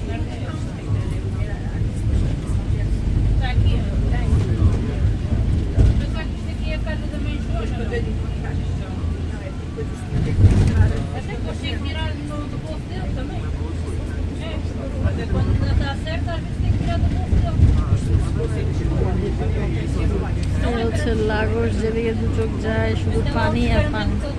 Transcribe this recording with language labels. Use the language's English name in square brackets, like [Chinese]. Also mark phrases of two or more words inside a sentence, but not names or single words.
[Portuguese] Está aqui, ó. Pensar que isto aqui é a casa da mãe Joana. Até que você tirar do bolso dele também. É, quando não está certo, às vezes tem que tirar do bolso dele. [Bangla] হচ্ছে লাগোস, যেদিকে দু চোখ যায় শুধু পানি আর পানি।